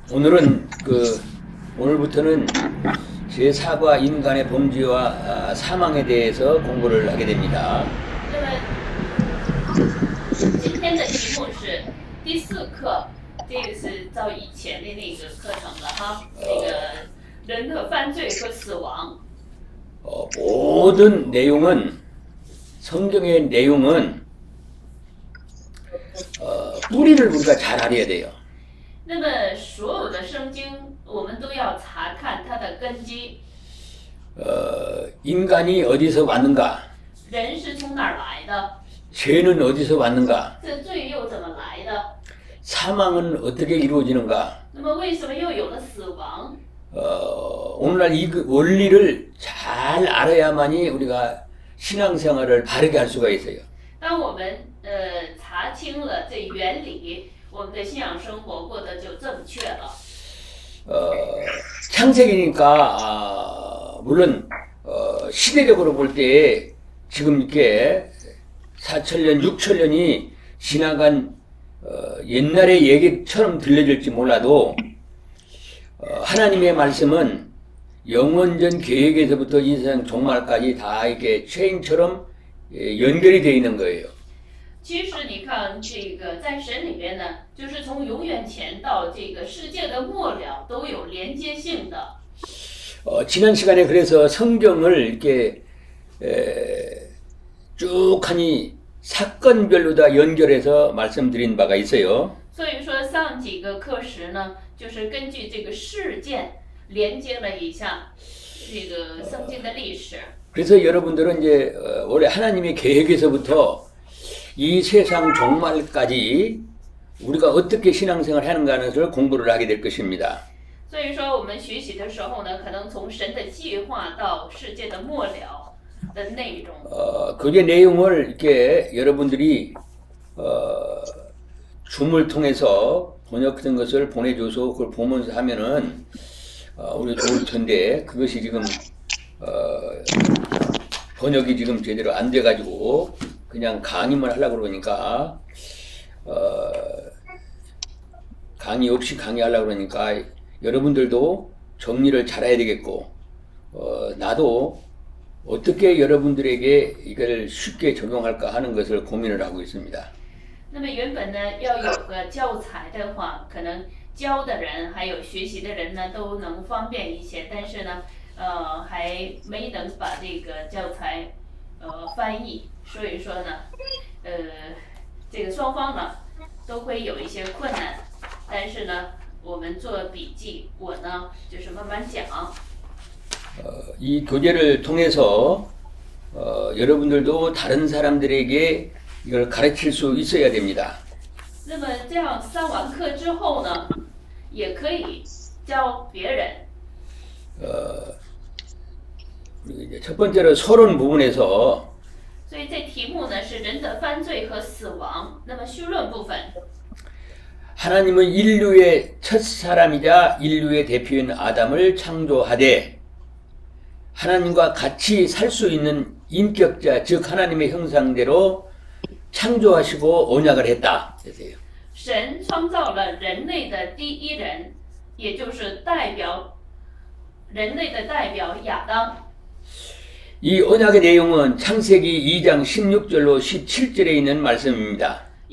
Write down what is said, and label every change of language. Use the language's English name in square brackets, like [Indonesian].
[Korean] 오늘은 오늘부터는 제4과 인간의 범죄와 사망에 대해서 공부를 하게 됩니다. [Chinese] 今天的题目是第4课，这个是照以前的那个课程了哈，那个人的犯罪和死亡。 [Korean] 모든 내용은 성경의 내용은 뿌리를 우리가 잘 알아야 돼요. [Chinese] 那么所有的圣经，我们都要查看它的根基。 [Korean] 인간이 어디서 왔는가? [Chinese] 人是从哪儿来的？ [Korean] 죄는 어디서 왔는가? [Chinese] 这罪又怎么来的？ [Korean] 사망은 어떻게 이루어지는가? [Chinese] 那么为什么又有了死亡？ [Korean] 오늘날 이 원리를 잘 알아야만이 우리가 신앙생활을 바르게 할 수가 있어요. [Chinese] 当我们查清了这原理，我们的信仰生活过得就正确了。 [Korean] 창세기니까 물론 시대적으로 볼 때 지금 이렇게 4천년, 6천년이 지나간 옛날의 얘기처럼 들려질지 몰라도 하나님의 말씀은 영원전 계획에서부터 이 세상 종말까지 다 이렇게 체인처럼 연결이 되어 있는 거예요. [Chinese] 其实你看，这个在神里边呢，就是从永远前到这个世界的末了都有连接性的。 [Korean] 지난 시간에 그래서 성경을 이렇게 쭉 하니 사건별로 다 연결해서 말씀드린 바가 있어요. [Chinese] 所以说上几个课时呢，就是根据这个事件连接了一下这个圣经的历史。 [Korean] 그래서 여러분들은 이제 원래 하나님의 계획에서부터 이 세상 종말까지 우리가 어떻게 신앙생활 하는가 하는 것을 공부를 하게 될 것입니다. [Chinese] 所以说我们学习的时候呢，可能从神的计划到世界的末了的内容。 [Korean] 그게 내용을 이렇게 여러분들이 줌을 통해서 번역된 것을 보내줘서 그걸 보면서 하면은 우리가 좋을 텐데 그것이 지금 번역이 지금 제대로 안 돼가지고 그냥 강의만 하려고 그러니까 강의 없이 강의하려고 그러니까 여러분들도 정리를 잘해야 되겠고 나도 어떻게 여러분들에게 이걸 쉽게 적용할까 하는 것을 고민을 하고 있습니다. [Chinese] 那么原本呢，要有个教材的话，可能教的人还有学习的人呢都能方便一些，但是呢，还没能把这个教材翻译，所以说呢，这个双方呢都会有一些困难，但是呢，我们做笔记，我呢就是慢慢讲。 [Korean] 이 교재를 통해서 여러분들도 다른 사람들에게 이걸 가르칠 수 있어야 됩니다. [Chinese] 那么这样上完课之后呢，也可以教别人。 [Korean] 이제 첫 번째로 서론 부분에서 [Chinese] 所以这题目呢是人的犯罪和死亡。那么绪论部分， [Korean] 하나님은 인류의 첫 사람이자 인류의 대표인 아담을 창조하되 하나님과 같이 살 수 있는 인격자, 즉 하나님의 형상대로 창조하시고 언약을 했다. 그래서요. [Chinese] 神创造了人类的第一人，也就是代表人类的代表亚当。 [Korean] 이 언약의 내용은 창세기 2장 16절로 17절에 있는 말씀입니다.